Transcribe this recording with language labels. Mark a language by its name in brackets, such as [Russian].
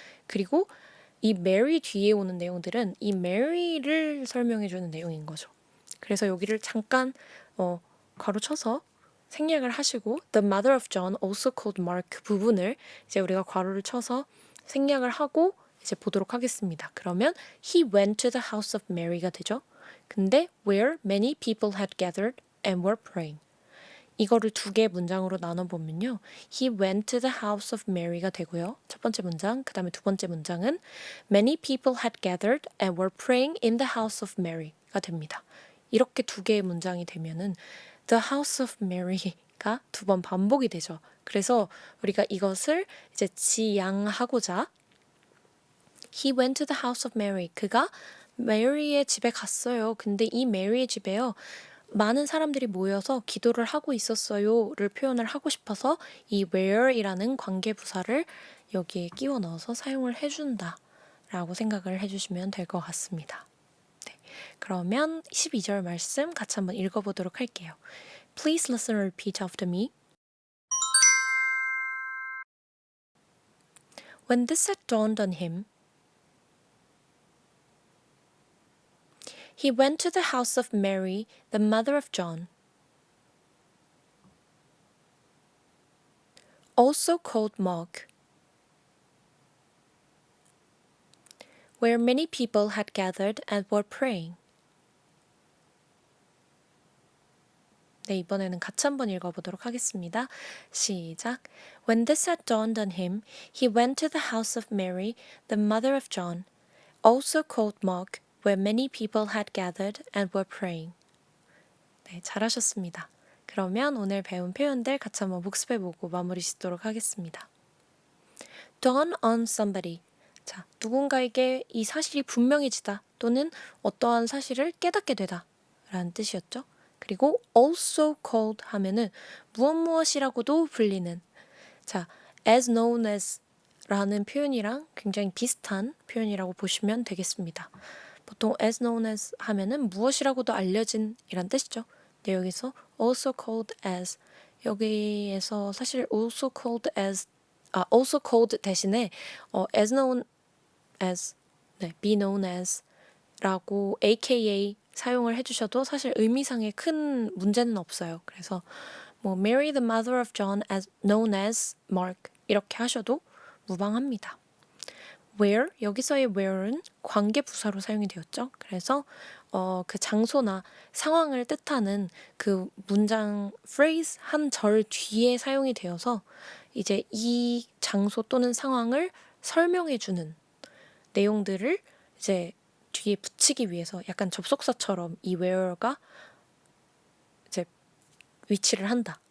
[Korean] 그리고 이 Mary 뒤에 오는 내용들은 이 Mary를 설명해주는 내용인 거죠. 그래서 여기를 잠깐 괄호 쳐서 생략을 하시고 [English] The mother of John also called Mark [Korean] 그 부분을 이제 우리가 괄호를 쳐서 생략을 하고 이제 보도록 하겠습니다. 그러면 [English] He went to the house of Mary가 [Korean] 되죠. 근데 [English] where many people had gathered and were praying. [Korean] 이거를 두 개의 문장으로 나눠보면요. [English] He went to the house of Mary가 [Korean] 되고요. 첫 번째 문장, 그 다음에 두 번째 문장은 [English] Many people had gathered and were praying in the house of Mary가 [Korean] 됩니다. 이렇게 두 개의 문장이 되면은 [English] The house of Mary [Korean] 가 두 번 반복이 되죠. 그래서 우리가 이것을 이제 지양하고자 [English] He went to the house of Mary. [Korean] 그가 메리의 집에 갔어요. 근데 이 메리의 집에요. 많은 사람들이 모여서 기도를 하고 있었어요를 표현을 하고 싶어서 이 where이라는 관계부사를 여기에 끼워 넣어서 사용을 해준다 라고 생각을 해주시면 될 것 같습니다. 네, 그러면 12절 말씀 같이 한번 읽어보도록 할게요. [English] Please listen and repeat after me. When this had dawned on him, he went to the house of Mary, the mother of John, also called Mark, where many people had gathered and were praying. [Korean] 네, 이번에는 같이 한번 읽어보도록 하겠습니다. 시작. [English] When this had dawned on him, he went to the house of Mary, the mother of John, also called Mark, where many people had gathered and were praying. [Korean] 네, 잘하셨습니다. 그러면 오늘 배운 표현들 같이 한번 복습해보고 마무리 짓도록 하겠습니다. [English] Dawn on somebody. [Korean] 자, 누군가에게 이 사실이 분명해지다 또는 어떠한 사실을 깨닫게 되다 라는 뜻이었죠. 그리고 also called 하면은 무엇무엇이라고도 불리는 자, [English] as known as [Korean] 라는 표현이랑 굉장히 비슷한 표현이라고 보시면 되겠습니다. 보통 as known as 하면은 무엇이라고도 알려진 이란 뜻이죠. 근데 여기서 also called as 여기에서 사실 also called 대신에 as known as 네, be known as 라고 aka 사용을 해주셔도 사실 의미상의 큰 문제는 없어요. 그래서 뭐 [English] Mary the mother of John as known as Mark [Korean] 이렇게 하셔도 무방합니다. where 여기서의 where는 관계 부사로 사용이 되었죠. 그래서 그 장소나 상황을 뜻하는 그 문장 phrase 한 절 뒤에 사용이 되어서 이제 이 장소 또는 상황을 설명해 주는 내용들을 이제 뒤에 붙이기 위해서 약간 접속사처럼 이 where가 이제 위치를 한다.